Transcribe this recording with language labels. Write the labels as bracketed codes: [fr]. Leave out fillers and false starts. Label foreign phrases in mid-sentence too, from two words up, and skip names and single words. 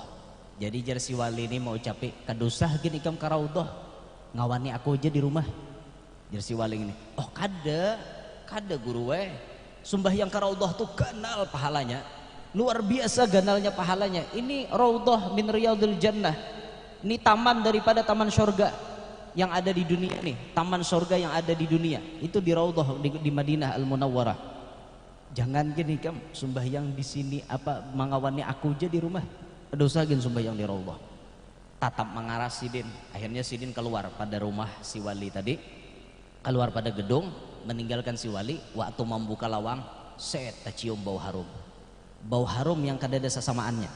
[bjn] Jadi jar si wali ini mau ucapi kadusah gini ikam ke Raudhah, ngawani aku aja di rumah. Jar si wali ini, oh kada guru sembahyang ke Raudhah tuh ganal pahalanya, luar biasa ganalnya pahalanya. [ar] Ini Raudhah min Riyadil Jannah, [id] ini taman daripada taman surga yang ada di dunia nih, taman surga yang ada di dunia itu di Raudhah di Madinah Al-Munawwarah. [bjn] Jangan gini kam sembahyang di sini mengawani aku aja di rumah, dosa gin sembahyang di Raudhah. Tatap mengaras sidin. Akhirnya sidin keluar pada rumah si wali tadi, keluar pada gedung, meninggalkan si wali. Waktu membuka lawang, tercium bau harum yang kada ada sesamaannya.